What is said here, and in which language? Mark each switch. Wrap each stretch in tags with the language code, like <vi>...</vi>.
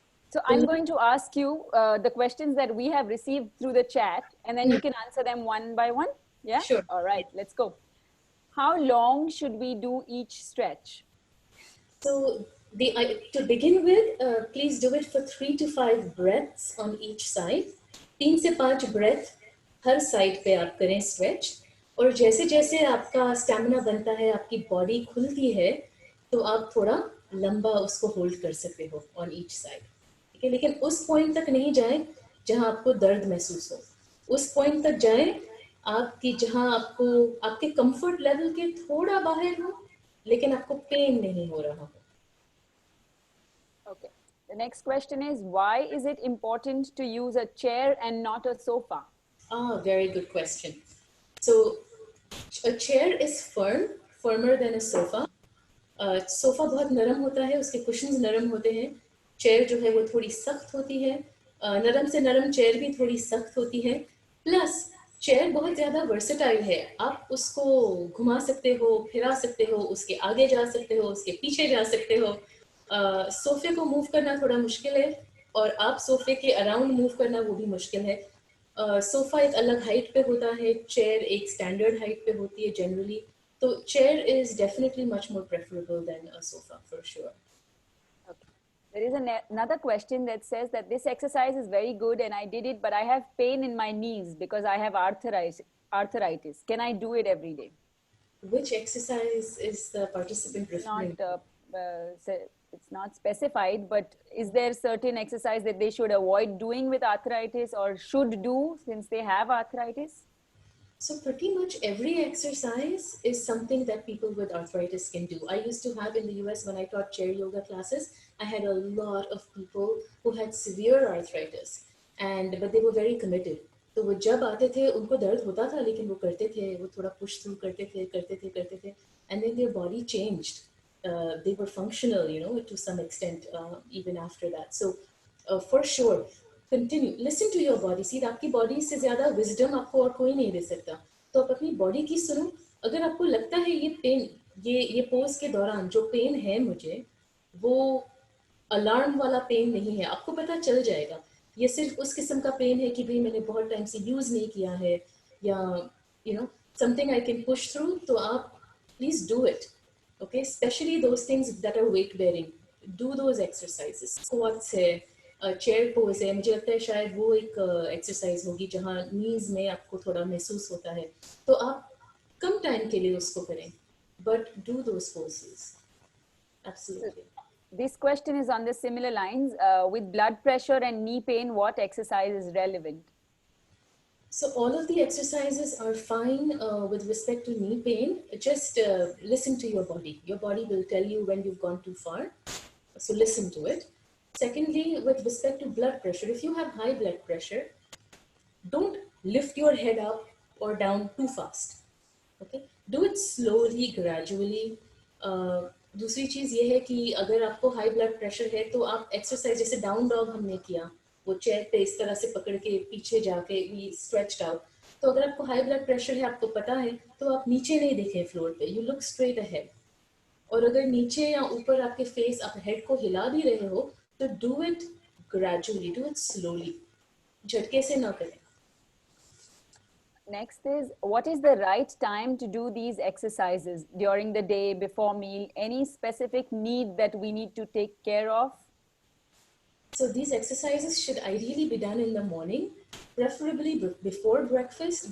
<en>So I'm going to ask you the questions that we have received through the chat, and then you can answer them one by one. Yeah? Sure. All right, let's go. How long should we do each stretch? So to begin with, please do it for 3 to 5 breaths on each side.</en> <hi>3 से 5 breath हर side पे आप करें stretch. और जैसे जैसे आपका stamina बनता है, आपकी बॉडी खुलती है, तो आप थोड़ा लंबा उसको होल्ड कर सकते हो</hi> <en>on each side.</en> <hi>ठीक है, लेकिन उस पॉइंट तक नहीं जाएं जहां आपको दर्द महसूस हो. उस पॉइंट तक जाएं आपकी जहां आपको आपके कंफर्ट लेवल के थोड़ा बाहर हो, लेकिन आपको पेन नहीं हो रहा हो.</hi> <en>Okay. The next question is, why is it important to use a chair and not a sofa? Very good question. So a chair is firmer than a sofa.</en> <hi>Sofa बहुत नरम होता है, उसके कुशन्स नरम होते हैं. चेयर जो है वो थोड़ी सख्त होती है. नरम से नरम चेयर भी थोड़ी सख्त होती है. प्लस चेयर बहुत ज़्यादा वर्सेटाइल है. आप उसको घुमा सकते हो, फिरा सकते हो, उसके आगे जा सकते हो, उसके पीछे जा सकते हो. सोफे को मूव करना थोड़ा मुश्किल है, और आप सोफे के अराउंड मूव करना वो भी मुश्किल है. सोफा एक अलग हाइट पे होता है, चेयर एक स्टैंडर्ड हाइट पे होती है generally.</hi> <en>So chair is definitely much more preferable than a sofa for sure. Okay. There is another question that says that this exercise is very good and I did it, but I have pain in my knees because I have arthritis. Can I do it every day? Which exercise is the participant referring to? It's not specified, but is there certain exercise that they should avoid doing with arthritis or should do since they have arthritis? So pretty much every exercise is something that people with arthritis can do. I used to have in the US, when I taught chair yoga classes, I had a lot of people who had severe arthritis, but they were very committed.</en> <hi>तो वो जब आते थे उनको दर्द होता था, लेकिन वो करते थे, वो थोड़ा push through करते थे,</hi> <en>and then their body changed. They were functional, to some extent, even after that. So for sure, continue, listen to your body.</en> <hi>See, आपकी body से ज़्यादा wisdom आपको और कोई नहीं दे सकता. तो आप अपनी body की सुनो. अगर आपको लगता है ये pain, ये pose के दौरान जो pain है मुझे, वो alarm वाला pain नहीं है. आपको पता चल जाएगा. ये सिर्फ उस किस्म का pain है कि भाई मैंने बहुत time से use नहीं किया है, या</hi> <en>something I can push through.</en> <hi>तो आप</hi> <en>please do it. Okay, especially those things that are weight bearing. Do those exercises.</en> <hi>Squats है, चेयर पोज है. मुझे लगता है शायद वो एक एक्सरसाइज होगी जहाँ नीज में आपको थोड़ा महसूस होता है, तो आप कम टाइम के लिए उसको करें,</hi> <en>But do those poses. Absolutely. This question is on the similar lines. With blood pressure and knee pain, what exercise is relevant? So all of the exercises are fine with respect to knee pain. Just listen to your body. Your body will tell you when you've gone too far. So listen to it. Secondly, with respect to blood pressure, if you have high blood pressure, don't lift your head up or down too fast. Okay, do it slowly, gradually.</en> <hi>दूसरी चीज़ ये है कि अगर आपको high blood pressure है तो आप exercise जैसे डाउन डॉग हमने किया, वो चेयर पे इस तरह से पकड़ के पीछे जाके</hi> <en>we stretched out,</en> <hi>तो अगर आपको हाई ब्लड प्रेशर है, आपको पता है, तो आप नीचे नहीं देखें फ्लोर पे,</hi> <en>You look straight ahead.</en> <hi>और अगर नीचे या ऊपर आपके फेस, आप हेड को हिला भी रहे हो, तो</hi> <en>do it gradually, do it slowly,</en> <hi>झटके से ना करें.</hi> <en>Next is, what is the right time to do these exercises? During the day, before meal, any specific need that we need to take care of? So these exercises should ideally be done in the morning, preferably before breakfast.</en>